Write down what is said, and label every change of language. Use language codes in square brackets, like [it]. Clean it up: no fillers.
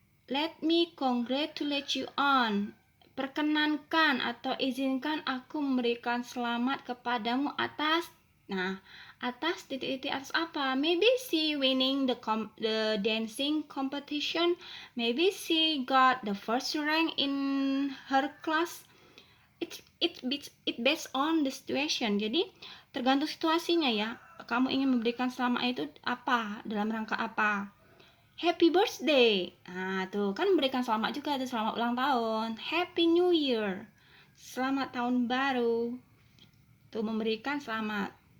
[en] Let me congratulate you on. [id] Perkenankan atau izinkan aku memberikan selamat kepadamu atas. Nah, atas titik-titik atas apa? [en] Maybe she winning the dancing competition. Maybe she got the first rank in her class. It based on the situation. [id] Jadi tergantung situasinya ya. Kamu ingin memberikan selamat itu apa? Dalam rangka apa? [en] Happy birthday. [id] Nah, tuh kan memberikan selamat juga, ada selamat ulang tahun. [en] Happy New Year. [id] Selamat tahun baru. Tuh memberikan selamat.